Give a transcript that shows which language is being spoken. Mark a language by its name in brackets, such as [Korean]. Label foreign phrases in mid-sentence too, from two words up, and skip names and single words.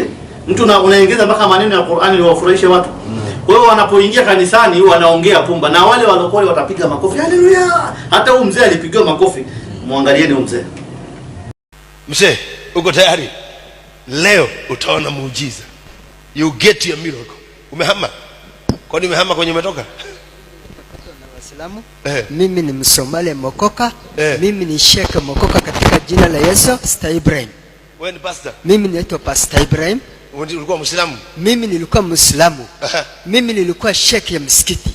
[Swahili] Mtu unaongeza mpaka maneno ya Qur'ani ili wafurahishe watu. Kwa hiyo wanapoingia kanisani wanaongea pumba na wale walokole watapiga makofi. Haleluya! Hata huyu mzee alipigiwa makofi. Muangalieni huyu mzee. Mzee, uko tayari? Leo utaona muujiza. [English] You get your miracle. [Swahili] Umehama? Kwani umehama kwenye umetoka? Waislamu. Mimi ni Msomali Mokoka. Mimi ni Sheikh Mokoka katika jina la Yesu, Pastor Ibrahim. Wewe ni pastor? Mimi naitwa Pastor Ibrahim. Ulikuwa Muislamu? Mimi nilikuwa Muislamu. Mimi nilikuwa sheikh ya msikiti.